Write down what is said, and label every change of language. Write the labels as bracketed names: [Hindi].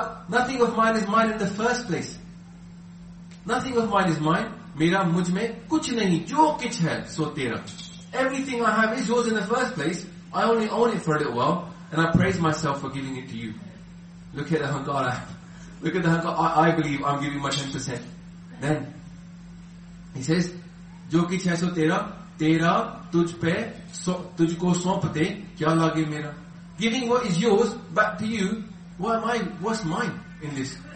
[English] Nothing of mine is mine in the first place. Nothing of mine is mine. [Hindi] Mera mujhme kuch nahi. Jo kuch hai, so tera. [English] Everything I have is yours in the first place. I only own it for a little while. And I praise myself for giving it to you. Look at the hankara. Look at the hankara. I believe I'm giving my 10%. Then, he says, [Hindi] ਜੋ ਕੁਛ ਹੈ, ਸੋ ਤੇਰਾ. Tera tujh pe, tujhko saunpte, kya lage mera. [English] Giving what is yours back to you, what's mine in this?